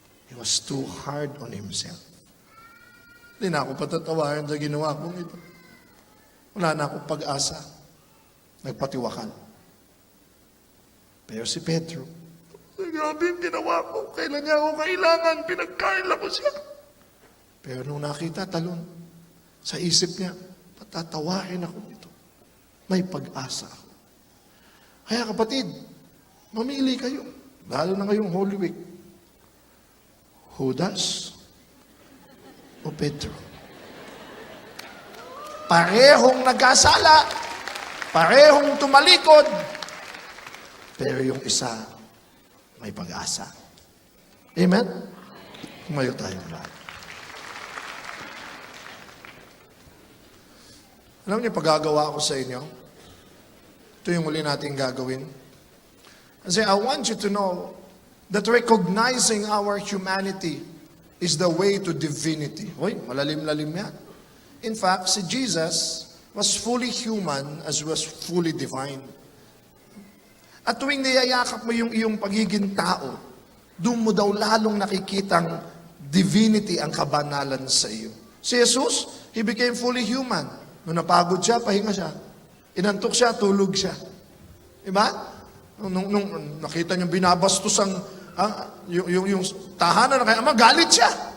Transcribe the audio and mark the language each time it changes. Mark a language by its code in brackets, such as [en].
[en] He was too hard on himself. [tl] Hindi na ako patatawarin sa ginawa kong ito. Wala na akong pag-asa. Nagpatiwakal. Pero si Pedro, grabe yung ginawa ko. Kailan niya ako kailangan? Pinagkaila ko siya. Pero nung nakita talon, sa isip niya, patatawarin ako nito. May pag-asa ako. Kaya kapatid, mamili kayo. Lalo na ngayong Holy Week. Judas o Pedro? Parehong nagkasala, parehong tumalikod, pero yung isa may pag-asa. Amen? Tumayo tayo lahat. Alam niyo, paggagawa ko sa inyo, ito yung uli natin gagawin. [en] Kasi I want you to know that recognizing our humanity is the way to divinity. [tl] Hoy, malalim-lalim yan. [en] In fact, si Jesus was fully human as was fully divine. [tl] At tuwing niyayakap mo yung iyong pagiging tao, doon mo daw lalong nakikitang divinity ang kabanalan sa iyo. [en] Si Jesus, He became fully human. [tl] Nung napagod siya, pahinga siya. Inantok siya, tulog siya. Diba? Nung nakita niyo binabastos ang yung tahanan ng kay ama, galit siya.